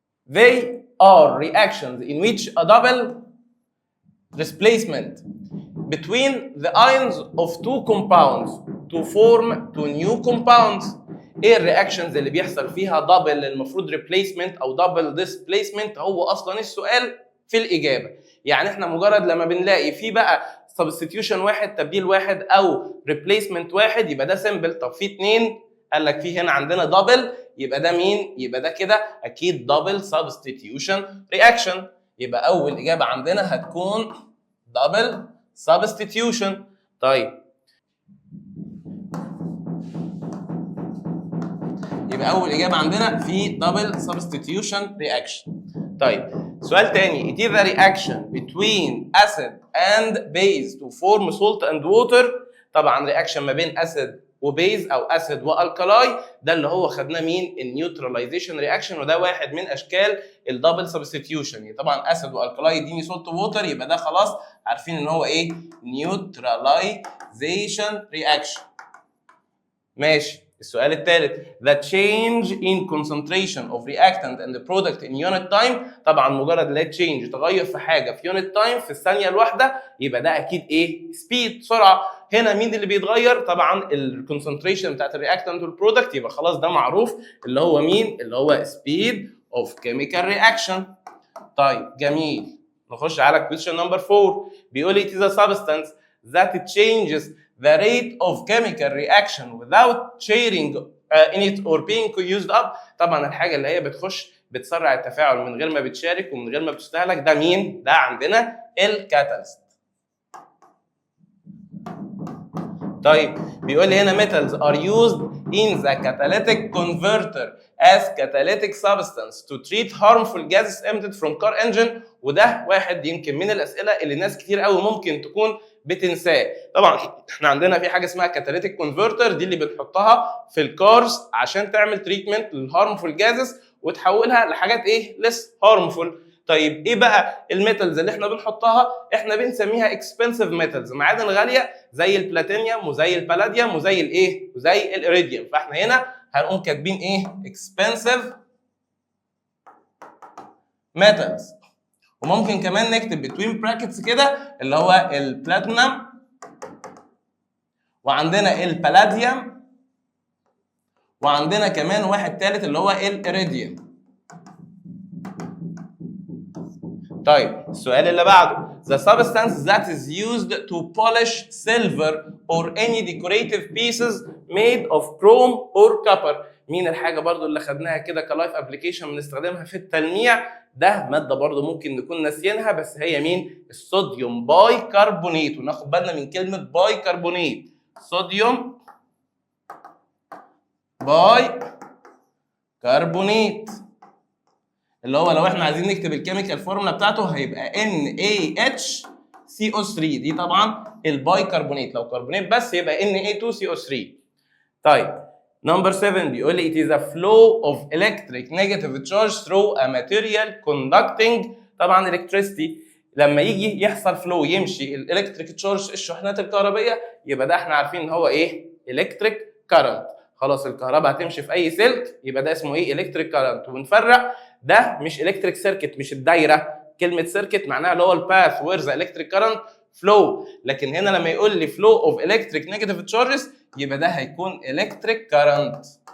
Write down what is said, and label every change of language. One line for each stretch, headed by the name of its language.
English: They are reactions in which a double displacement between the ions of two compounds to form two new compounds.
Arabic: ايه الرياكشنز اللي بيحصل فيها دبل المفروض ريبليسمنت او دبل ديسبليسمنت؟ هو اصلا السؤال في الاجابه. يعني احنا مجرد لما بنلاقي في بقى سبستيتيوشن واحد، تبديل واحد، او ريبليسمنت واحد، يبقى ده سمبل. طب في اتنين، قال لك في هنا عندنا دبل، يبقى ده مين؟ يبقى ده كده اكيد دبل سبستيتيوشن رياكشن. يبقى اول اجابه عندنا هتكون دبل سبستيتيوشن. طيب يبقى اول اجابه عندنا في دبل سبستيتيوشن رياكشن. طيب سؤال تاني.
English: it is a reaction between acid and base to form salt and water.
Arabic: طبعا رياكشن ما بين اسيد وبيز او اسيد والكلاي، ده اللي هو خدناه مين؟ النيوتراليزيشن رياكشن، وده واحد من اشكال الدبل سبستيتيوشن. يعني طبعا اسيد والكلاي يديني سولت ووتر، يبقى ده خلاص عارفين ان هو ايه؟ نيوتراليزيشن رياكشن. ماشي. السؤال الثالث.
English: the change in concentration of reactant and the product in unit time.
Arabic: طبعا مجرد لا تشينج تغير في حاجه في unit time في الثانيه الواحده، يبقى ده اكيد ايه؟ سبيد، سرعه. هنا مين اللي بيتغير؟ طبعا الكونسنتريشن بتاعت الرياكتنت والبرودكت، يبقى خلاص ده معروف اللي هو مين؟ اللي هو
English: speed of chemical reaction.
Arabic: طيب جميل. نخش على
English: question number 4.
Arabic: بيقول لي
English: it is a substance that changes the rate of chemical reaction without sharing in it or being used up.
Arabic: طبعا الحاجه اللي هي بتسرع التفاعل من غير ما بتشارك ومن غير ما بتستهلك، ده مين؟ ده عندنا الكاتاليست. طيب بيقول لي هنا
English: metals are used in the catalytic converter as catalytic substance to treat harmful gases emitted from car engine.
Arabic: وده واحد يمكن من الاسئله اللي ناس كتير قوي ممكن تكون بتنساه. طبعا احنا عندنا في حاجه اسمها كاتاليتيك كونفرتر، دي اللي بنحطها في الكارز عشان تعمل تريتمنت للهارمفول جازز وتحولها لحاجات ليس هارمفول. طيب ايه بقى الميتالز اللي احنا بنحطها؟ احنا بنسميها اكسبنسيف ميتالز، معادن غاليه زي البلاتينيوم وزي البلاديوم وزي وزي الإيريديوم. فاحنا هنا هنقوم كاتبين اكسبنسيف ميتالز. وممكن كمان نكتب بتوين براكتس كده اللي هو البلاتينم، وعندنا البلاديوم، وعندنا كمان واحد ثالث اللي هو الإيريديوم. طيب السؤال اللي بعده.
English: The substance that is used to polish silver or any decorative pieces made of chrome or copper.
Arabic: مين الحاجة برضو اللي خدناها كده كلايف ابلكيشن بنستخدمها في التلميع؟ ده مادة برضو ممكن نكون ناسيينها، بس هي مين؟ الصوديوم باي كربونيت. وناخد بالنا من كلمة باي كربونيت. صوديوم باي كربونيت اللي هو لو احنا عايزين نكتب الكيميكال فورمولا بتاعته هيبقى NaHCO3. دي طبعا الباي كربونيت، لو كربونيت بس يبقى Na2CO3. طيب نمبر 7 بيقول لي
English: it is a flow of electric negative charge through a material conducting
Arabic: طبعا الكتريستي لما يجي يحصل فلو يمشي الالكتريك تشارج الشحنات الكهربيه، يبقى ده احنا عارفين ان هو ايه؟ الكتريك كارنت. خلاص الكهرباء هتمشي في اي سلك يبقى ده اسمه ايه؟ الكتريك كارنت. وبنفرق ده مش الكتريك سيركت، مش الدايره، كلمه سيركت معناها اللي هو الباث وير ذا الكتريك كارنت فلو، لكن هنا لما يقول لي فلو اوف الكتريك نيجاتيف تشارجز يبقى ده هيكون الكتريك كارنت.